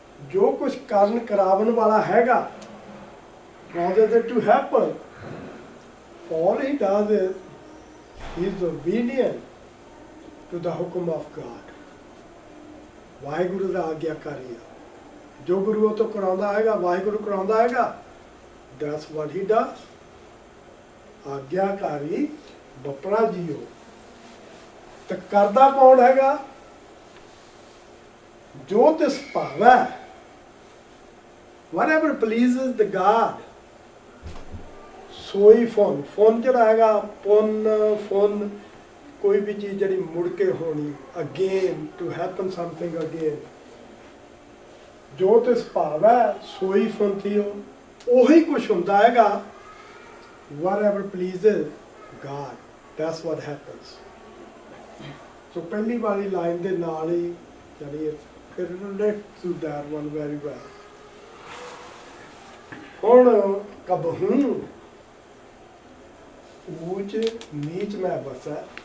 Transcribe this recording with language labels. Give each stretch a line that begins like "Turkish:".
Punjabi: ਜੋ ਕੁਝ ਕਰਨ ਕਰਾਵਣ ਵਾਲਾ ਹੈਗਾ,
English: causes it to happen, all he does is he is obedient to the hukum of God.
Punjabi: Waheguru ਦਾ ਆਗਿਆਕਾਰੀ ਆ। ਜੋ ਗੁਰੂ ਉਹ ਤੋਂ ਕਰਾਉਂਦਾ ਹੈਗਾ, ਵਾਹਿਗੁਰੂ ਕਰਾਉਂਦਾ ਹੈਗਾ,
English: that's what he does.
Punjabi: ਆਗਿਆਕਾਰੀ ਬਪਰਾ JIO. ਤੇ ਕਰਦਾ ਕੌਣ ਹੈਗਾ? ਜੋ ਤਿਸ ਭਾਵੈ,
English: whatever pleases the God,
Punjabi: ਸੋਈ ਫੁਨ। ਫੁਨ ਜਿਹੜਾ ਹੈਗਾ, ਫੁਨ ਕੋਈ ਵੀ ਚੀਜ਼ ਜਿਹੜੀ ਮੁੜ ਕੇ ਹੋਣੀ,
English: Again, to happen something again.
Punjabi: ਜੋ ਤਿਸ ਭਾਵੈ ਸੋਈ ਫੁਨ ਥੀਓ, ਉਹੀ ਕੁਛ ਹੁੰਦਾ ਹੈਗਾ।
English: whatever pleases God, that's what happens.
Punjabi: ਸੋ ਪਹਿਲੀ ਵਾਲੀ ਲਾਈਨ ਦੇ ਨਾਲ ਹੀ ਜਾਨੀ
English: it relates to that one very well.
Punjabi: ਹੁਣ ਕਬਹੂ ਊਚ ਨੀਚ ਮੈਂ ਬਸਾ।